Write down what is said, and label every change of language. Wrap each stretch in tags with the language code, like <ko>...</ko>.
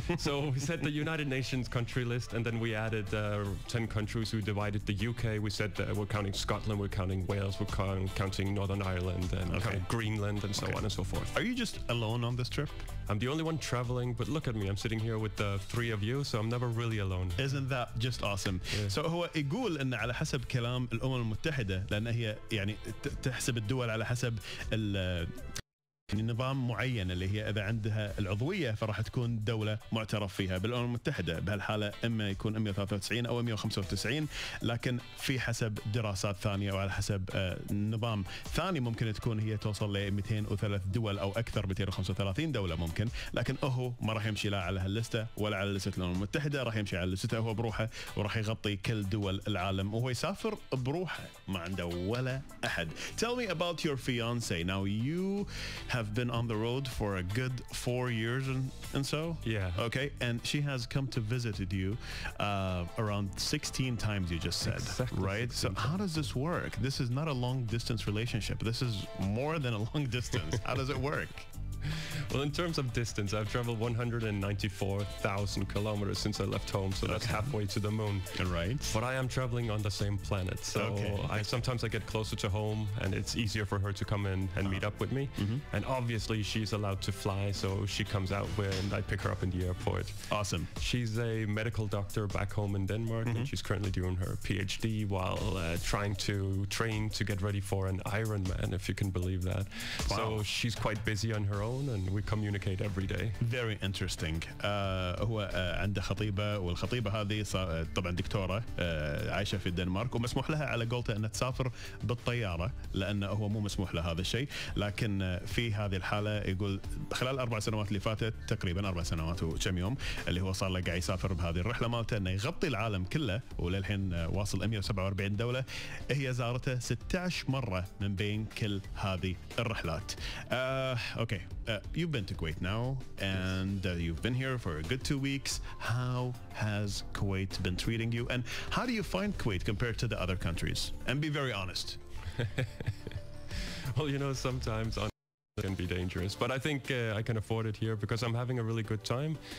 <en>So we said the United Nations country list, and then we added 10 countries. We divided the UK. We said we're counting Scotland, we're counting Wales, we're counting Northern Ireland, and counting Greenland, and so on and so forth. Are you just alone on this trip? I'm the only one traveling, but look at me. I'm sitting here with the 3 of you, so I'm never really alone. Isn't that just awesome? Yeah. So</en> <ar>هو يقول إن على حسب كلام الأمم المتحدة لأن هي يعني تحسب الدول على حسب نظام معين اللي هي اذا عندها العضويه فراح تكون دوله معترف فيها بالامم المتحده بهالحاله اما يكون 193 او 195 لكن في حسب دراسات ثانيه او على حسب نظام ثاني ممكن تكون هي توصل ل 203 دول او اكثر 235 دوله ممكن لكن هو ما راح يمشي لا على هاللسته ولا على لسته الامم المتحده راح يمشي على لسته هو بروحه وراح يغطي كل دول العالم وهو يسافر بروحه ما عنده ولا احد.</ar> <en>Tell me about your fiance. Now you have been on the road for a good 4 years and so. Yeah. Okay, and she has come to visit you around 16 times, you just said. Exactly. Right? So how does this work? This is not a long distance relationship. This is more than a long distance. How does it work? Well, in terms of distance, I've traveled 194,000 kilometers since I left home, so that's halfway to the moon. Right. But I am traveling on the same planet, so Okay. sometimes I get closer to home, and it's easier for her to come in and meet up with me. And obviously, she's allowed to fly, so she comes out when I pick her up in the airport. Awesome. She's a medical doctor back home in Denmark, and she's currently doing her PhD while trying to train to get ready for an Ironman, if you can believe that. Wow. So she's quite busy on her own, and we communicate every day. Very interesting.</en> <ar>هو عنده خطيبة، والخطيبة هذه طبعا دكتورة عايشة في الدنمارك، ومسموح لها على قولته أن تسافر بالطيارة، لأنه هو مو مسموح له هذا الشيء. لكن في هذه الحالة يقول خلال 4 سنوات اللي فاتت، تقريبا 4 سنوات وكم يوم، اللي هو صار له قاعد يسافر بهذه الرحلة مالته، انه يغطي العالم كله، وللحين واصل 147 دولة. هي زارته 16 مرة من بين كل هذه الرحلات.</ar> <en>Okay. You've been to Kuwait now, and you've been here for a good 2 weeks. How has Kuwait been treating you, and how do you find Kuwait compared to the other countries? And be very honest. Well, you know, sometimes can be dangerous, but I think I can afford it here because I'm having a really good time.</en>